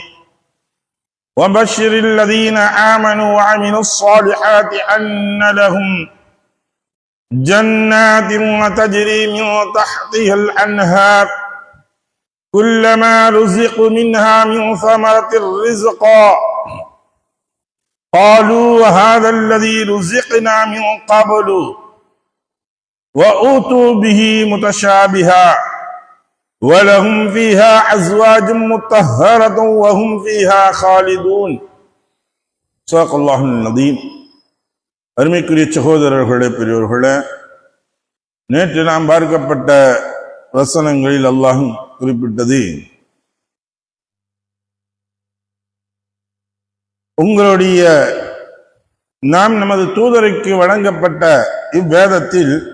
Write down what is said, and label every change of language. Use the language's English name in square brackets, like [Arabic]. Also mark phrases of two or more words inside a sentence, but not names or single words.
[Arabic] وبشر الذين آمنوا وعملوا الصالحات أن لهم جنات تجري من تحتها الأنهار كلما رزقوا منها من ثمرة رزقا قالوا هذا الذي رزقنا من قبل وأوتوا به متشابها ولهم فيها أزواج مطهرة وهم فيها خالدون. صدق الله العظيم. [Tamil] அருமைக்குரிய சகோதரர்களே, பெரியோர்களே, நேற்று நாம் பார்க்கப்பட்ட வசனங்களில் அல்லாஹ் குறிப்பிட்டது, உங்களுடைய நாம் நமது தூதருக்கு வழங்கப்பட்ட இவ்வேதத்தில்